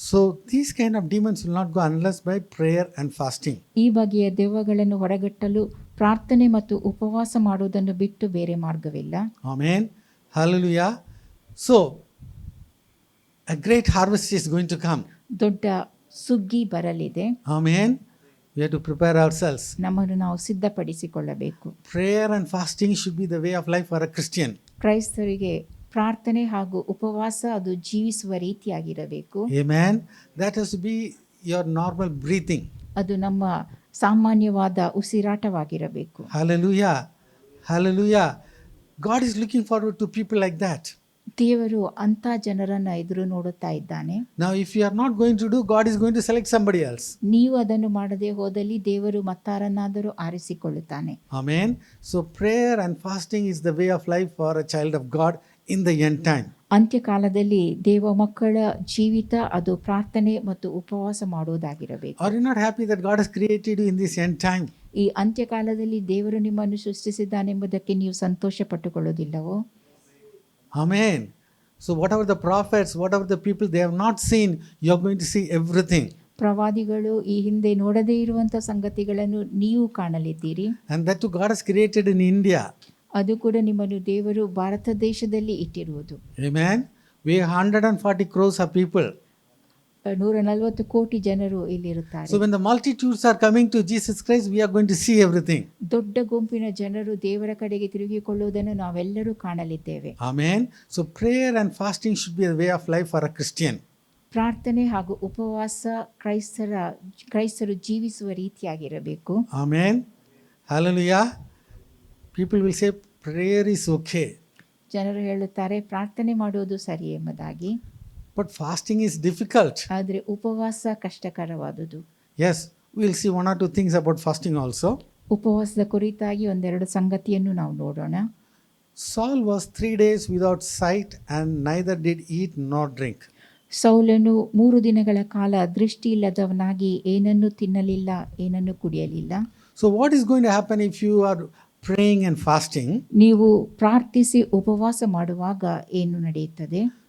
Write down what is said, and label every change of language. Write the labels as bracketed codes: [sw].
[en] So these kind of demons will not go unless by prayer and fasting. [kn] ಈ ಬಗೆಯ ದೆವ್ವಗಳನ್ನು ಹೊರಗಟ್ಟಲು ಪ್ರಾರ್ಥನೆ ಮತ್ತು ಉಪವಾಸ ಮಾಡುವುದನ್ನು ಬಿಟ್ಟು ಬೇರೆ ಮಾರ್ಗವಿಲ್ಲ. [en] Amen. Hallelujah. So a great harvest is going to come. [kn] ದೊಡ್ಡ ಸುಗ್ಗಿ ಬರಲಿದೆ. [en] Amen. We have to prepare ourselves. [kn] ನಮ್ಮನ್ನು ನಾವು ಸಿದ್ಧಪಡಿಸಿಕೊಳ್ಳಬೇಕು. [en] Prayer and fasting should be the way of life for a Christian. [kn] ಕ್ರೈಸ್ತರಿಗೆ ಪ್ರಾರ್ಥನೆ ಹಾಗೂ ಉಪವಾಸ ಅದು ಜೀವಿಸುವ ರೀತಿಯಾಗಿರಬೇಕು. [en] Amen. That has to be your normal breathing. [kn] ಅದು ನಮ್ಮ ಸಾಮಾನ್ಯವಾದ ಉಸಿರಾಟವಾಗಿರಬೇಕು. [en] Hallelujah. Hallelujah. God is looking forward to people like that. [kn] ದೇವರು ಅಂತ ಜನರನ್ನ ಎದುರು ನೋಡುತ್ತಾ ಇದ್ದಾನೆ. [en] Now if you are not going to do, God is going to select somebody else. [kn] ನೀವು ಅದನ್ನು ಮಾಡದೆ ಹೋದಲ್ಲಿ ದೇವರು ಮತ್ತಾರನ್ನಾದರೂ ಆರಿಸಿಕೊಳ್ಳುತ್ತಾನೆ. [en] Amen. So prayer and fasting is the way of life for a child of God in the end time. [kn] ಅಂತ್ಯಕಾಲದಲ್ಲಿ ದೇವ ಮಕ್ಕಳ ಜೀವಿತ ಅದು ಪ್ರಾರ್ಥನೆ ಮತ್ತು ಉಪವಾಸ ಮಾಡುವುದಾಗಿರಬೇಕು. [en] Are you not happy that God has created you in this end time? [kn] ಈ ಅಂತ್ಯಕಾಲದಲ್ಲಿ ದೇವರು ನಿಮ್ಮನ್ನು ಸೃಷ್ಟಿಸಿದ್ದಾನೆಂಬುದಕ್ಕೆ ನೀವು ಸಂತೋಷ ಪಟ್ಟುಕೊಳ್ಳುವುದಿಲ್ಲವೋ? [en] Amen. So whatever the prophets, whatever the people they have not seen, you are going to see everything. [kn] ಪ್ರವಾದಿಗಳು ಈ ಹಿಂದೆ ನೋಡದೇ ಇರುವಂತ ಸಂಗತಿಗಳನ್ನು ನೀವು ಕಾಣಲಿದ್ದೀರಿ. [en] And that too God has created in India. [kn] ಅದು ಕೂಡ ನಿಮ್ಮನ್ನು ದೇವರು ಭಾರತ ದೇಶದಲ್ಲಿ ಇಟ್ಟಿರುವುದು. [en] Amen. We have 140 crores of people. [kn] 140 ಕೋಟಿ ಜನರು ಇಲ್ಲಿರುತ್ತಾರೆ. [en] So when the multitudes are coming to Jesus Christ, we are going to see everything. [kn] ದೊಡ್ಡ ಗುಂಪಿನ ಜನರು ದೇವರ ಕಡೆಗೆ ತಿರುಗಿಕೊಳ್ಳುವುದನ್ನು ನಾವೆಲ್ಲರೂ ಕಾಣಲಿದ್ದೇವೆ. [en] Amen. So prayer and fasting should be a way of life for a Christian. [kn] ಪ್ರಾರ್ಥನೆ ಹಾಗೂ ಉಪವಾಸ ಕ್ರೈಸ್ತರು ಜೀವಿಸುವ ರೀತಿಯಾಗಿರಬೇಕು. [en] Amen. Hallelujah. People will say prayer is okay. [kn] ಜನರು ಹೇಳುತ್ತಾರೆ ಪ್ರಾರ್ಥನೆ ಮಾಡುವುದು ಸರಿ ಎಂಬುದಾಗಿ. [en] But fasting is difficult. [kn] ಆದರೆ ಉಪವಾಸ ಕಷ್ಟಕರವಾದುದು. [en] Yes, we will see one or two things about fasting also. [kn] ಉಪವಾಸದ ಕುರಿತಾಗಿ ಒಂದೆರಡು ಸಂಗತಿಯನ್ನು ನಾವು ನೋಡೋಣ. [en] Saul was 3 days without sight and neither did eat nor drink. [kn] ಸೌಲನು 3 ದಿನಗಳ ಕಾಲ ದೃಷ್ಟಿ ಇಲ್ಲದವನಾಗಿ ಏನನ್ನೂ ತಿನ್ನಲಿಲ್ಲ, ಏನನ್ನೂ ಕುಡಿಯಲಿಲ್ಲ. [en] So what is going to happen if you are praying and fasting, [kn] ನೀವು ಪ್ರಾರ್ಥಿಸಿ ಉಪವಾಸ ಮಾಡುವಾಗ ಏನು ನಡೆಯುತ್ತದೆ?